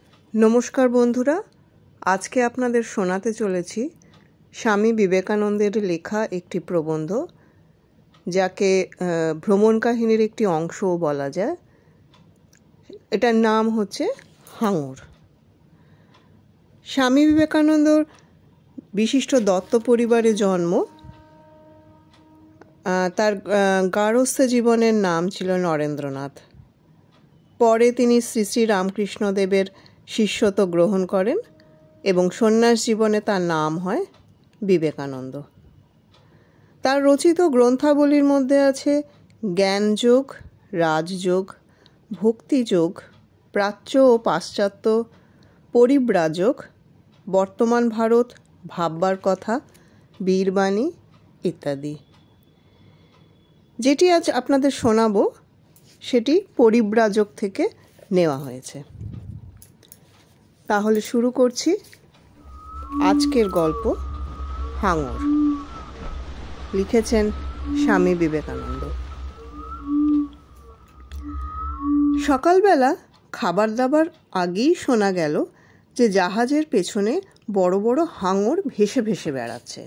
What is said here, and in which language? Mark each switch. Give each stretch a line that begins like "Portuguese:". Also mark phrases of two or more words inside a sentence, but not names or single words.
Bangla: নমস্কার বন্ধুরা, আজকে আপনাদের শোনাতে চলেছি স্বামী বিবেকানন্দের লেখা একটি প্রবন্ধ যাকে ভ্রমণ কাহিনীর একটি অংশও বলা যায়। এটার নাম হচ্ছে হাঙর। স্বামী বিবেকানন্দের বিশিষ্ট দত্ত পরিবারে জন্ম। তার গার্হস্থ্য জীবনের নাম ছিলো নরেন্দ্রনাথ। পরে তিনি শ্রী শ্রী রামকৃষ্ণ দেবের শিষ্যত্ব গ্রহণ করেন এবং সন্ন্যাস জীবনে তার নাম হয় বিবেকানন্দ। তার রচিত গ্রন্থাবলীর মধ্যে আছে জ্ঞানযোগ, রাজযোগ, ভক্তিযোগ, প্রাচ্য আর পাশ্চাত্য, পরিব্রাজক, বর্তমান ভারত, ভাববার কথা, বীরবাণী ইত্যাদি। যেটি আজ আপনাদের শোনাবো সেটি পরিব্রাজক থেকে नेওয়া হয়েছে। তাহলে শুরু করছি আজকের গল্প হাঙর। লিখেছেন স্বামী বিবেকানন্দ। সকালবেলা খাবার দাবার আগেই শোনা গেল যে জাহাজের পেছনে বড় বড় হাঙর ভেসে ভেসে বেড়াচ্ছে।